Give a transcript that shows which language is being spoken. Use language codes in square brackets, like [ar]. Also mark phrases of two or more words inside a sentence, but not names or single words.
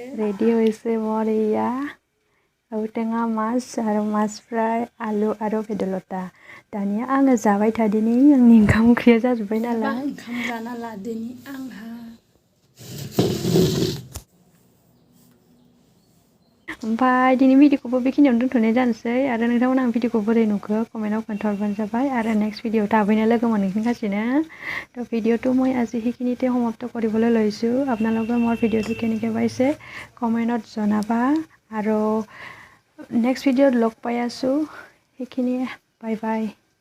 [brx] रेडि হৈছে बरिया टेङा माছ आरो माछ फ्राय आलु आरो बेदरलता दानिया आङो जाबाय थादिनि आंनि ओंखाम ओंख्रिया जाजोब्बाय नालाय ओंखाम जाना लादोनि आंहा ओमफ्राय दिनै भिडिअखौबो बेखिनियावनो दोनथ'नाय जानोसै आरो नोंथांमोना आं भिडिअखौ बोरै नुखो कमेन्टआव खोन्थाहरबानो जाबाय आरो नेक्स्ट ভিডিঅ' थाबैनो लोगो मोनफिনगासिनो [as] তো ভিডিঅ'টো মই আজি সেইখিনিতে সমাপ্ত কৰিবলৈ লৈছোঁ আপোনালোকে মোৰ ভিডিঅ'টো কেনেকৈ পাইছে কমেণ্টত জনাবা আৰু নেক্সট ভিডিঅ'ত লগ পাই আছোঁ সেইখিনিয়ে বাই বাই